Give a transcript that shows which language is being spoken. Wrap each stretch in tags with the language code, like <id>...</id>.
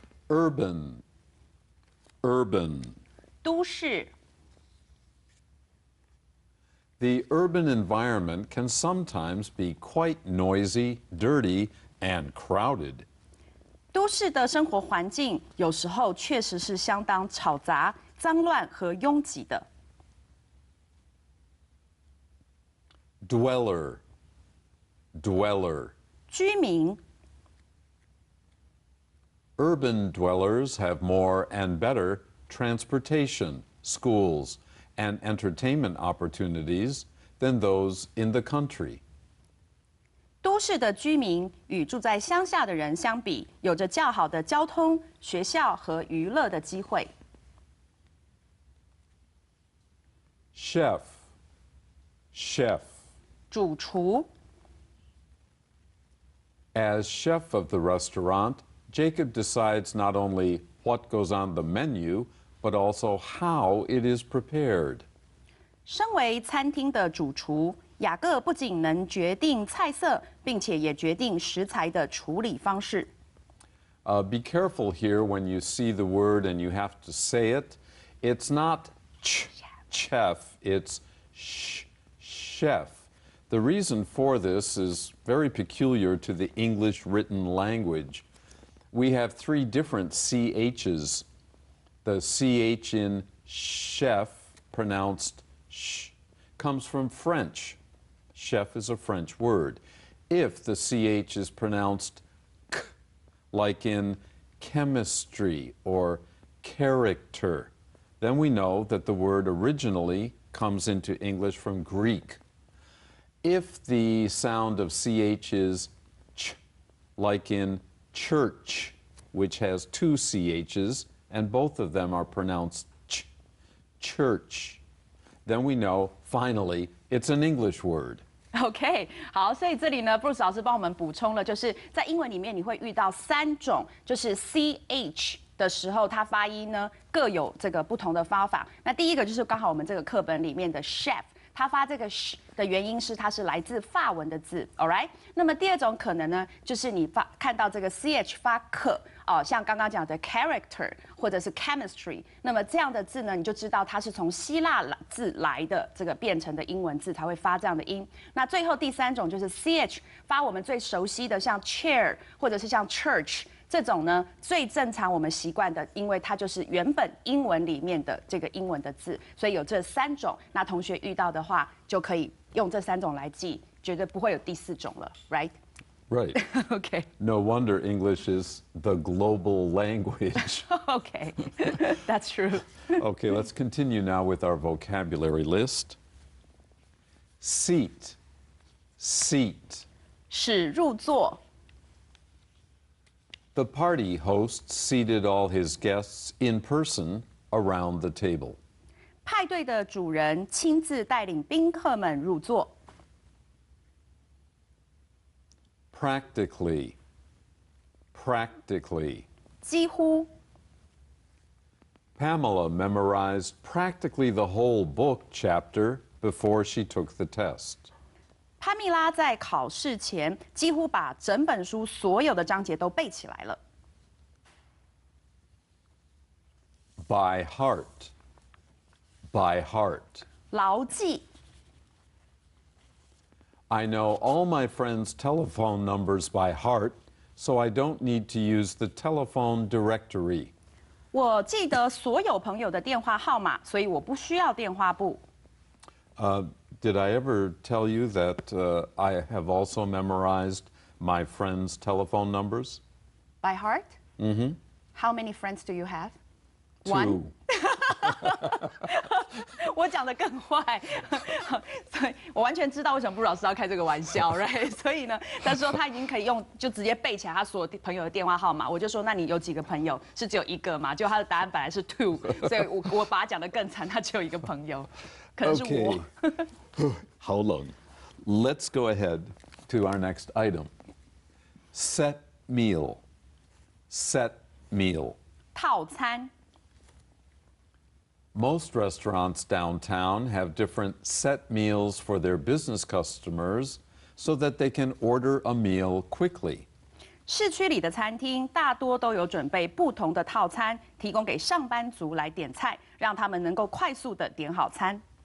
<en>Urban, urban.</en> <zh>都市</zh> <en>The urban environment can sometimes be quite noisy, dirty, and crowded.</en> <zh>都市的生活环境有时候确实是相当吵杂、脏乱和拥挤的。</zh> <en>Dweller, dweller.</en> <zh>居民</zh> <en>Urban dwellers have more and better transportation, schools, and entertainment opportunities than those in the country.</en> <zh>都市的居民与住在乡下的人相比，有着较好的交通、学校和娱乐的机会。</zh> <en>Chef, chef.</en> <zh>主厨</zh> <en>As chef of the restaurant, Jacob decides not only what goes on the menu, but also how it is prepared.</en> <zh>身为餐厅的主厨，雅各不仅能决定菜色，并且也决定食材的处理方式。</zh> <en>Be careful here when you see the word and you have to say it. It's not chef, it's chef. The reason for this is very peculiar to the English written language. We have 3 different CHs. The CH in chef, pronounced sh, comes from French. Chef is a French word. If the CH is pronounced k, like in chemistry or character, then we know that the word originally comes into English from Greek. If the sound of CH is ch, like in church, which has 2 CHs, and both of them are pronounced ch, church, then we know, finally, it's an English word.</en> <zh>OK， 好，所以这里呢，Bruce 老师帮我们补充了，就是在英文里面你会遇到3种，就是 CH 的时候，它发音呢各有这个不同的方法。那第一个就是刚好我们这个课本里面的 chef。它发这个 sh 的原因是它是来自法文的字 ，</zh> <en>all right。</en> <zh>那么第2种可能呢，就是你看到这个 ch 发可哦，像刚刚讲的 character 或者是 chemistry， 那么这样的字呢，你就知道它是从希腊字来的这个变成的英文字才会发这样的音。那最后第3种就是 ch 发我们最熟悉的像 chair 或者是像 church。这种呢最正常我们习惯的，因为它就是原本英文里面的这个英文的字，所以有这3种。那同学遇到的话，就可以用这3种来记，绝对不会有第4种了 ，</zh> <en>right? Right. Okay. No wonder English is the global language. Okay, that's true. Okay, let's continue now with our vocabulary list. Seat, seat.</en> <zh>使入座。</zh> <en>The party host seated all his guests in person around the table.</en> <zh>派对的主人亲自带领宾客们入座。</zh> <en>Practically. Practically.</en> <zh>几乎。</zh> <en>Pamela memorized practically the whole book chapter before she took the test.</en> <zh>潘蜜拉在考试前几乎把整本书所有的章节都背起来了。</zh> <en>By heart. By heart.</en> <zh>牢记。</zh> <en>I know all my friends' telephone numbers by heart, so I don't need to use the telephone directory.</en> <zh>我记得所有朋友的电话号码，所以我不需要电话簿。</zh> <en>Did I ever tell you that I have also memorized my friends' telephone numbers? By heart? Mm-hmm. How many friends do you have? Two.</en> <zh>我讲的更坏，所以我完全知道为什么布老师要开这个玩笑 ，</zh> <en>right？</en> <zh>所以呢，他说他已经可以用就直接背起来他所有朋友的电话号码。我就说那你有几个朋友？是只有一个嘛？就他的答案本来是 two， 所以我把他讲的更惨，他只有一个朋友，可能是我。</zh> <en>How long? Let's go ahead to our next item. Set meal. Set meal.</en> <zh>套餐。</zh> <en>Most restaurants downtown have different set meals for their business customers so that they can order a meal quickly.</en> <zh>市区里的餐厅大多都有准备不同的套餐，提供给上班族来点菜，让他们能够快速的点好餐。</zh>